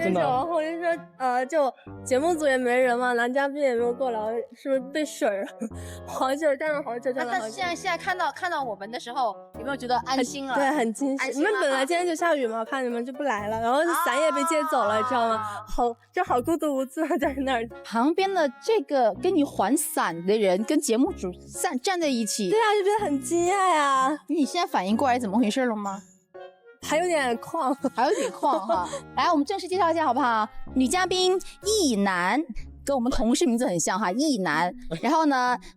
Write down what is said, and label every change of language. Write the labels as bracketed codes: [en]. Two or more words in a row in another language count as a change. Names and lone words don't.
[zh] 然後就說就節目組也沒人嘛，男嘉賓也沒有過來，是不是被水了？好久站了好久。但是現在看到我們的時候，有沒有覺得安心了？對，很驚喜。你們本來今天就下雨嘛，怕你們就不來了，然後傘也被借走了，知道嗎？好孤獨無助在那兒。旁邊的這個跟你還傘的人跟節目組站在一起，對啊，就覺得很驚訝呀。你現在反應過來怎麼回事了嗎？還有點曠哈。來，我們正式介紹一下好不好？女嘉賓易楠，跟我們同事名字很像哈，易楠。然後呢，我們的男嘉賓何先生。